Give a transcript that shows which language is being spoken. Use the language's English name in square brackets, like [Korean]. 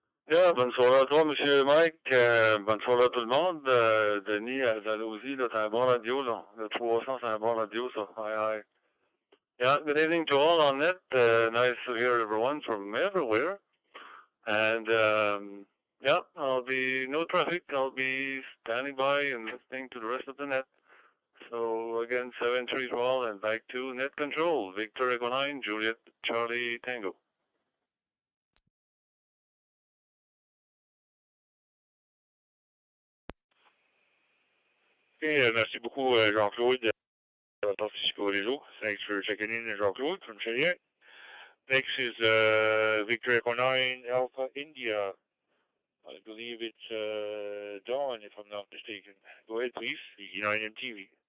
[French] Yeah, bonsoir à toi, Monsieur Mike. Bonsoir à tout le monde. Denis, à Dalhousie, là, c'est un bon radio, là. Le 300, c'est un bon radio, ça. Hi, hi. [English] Yeah, good evening to all on net. Nice to hear everyone from everywhere. And yeah, I'll be no traffic. I'll be standing by and listening to the rest of the net. So again, 7-3 to all, and back to net control. Victor Echo 9, Juliet Charlie Tango. [French] Okay, merci beaucoup, Jean-Claude, d'avoir participé au réseau. [English] Thanks for checking in, Jean-Claude from Cheyenne. Next is Victor Echo 9 Alpha India. I believe it's Dawn, if I'm not mistaken. Go ahead, please. VE9MTV.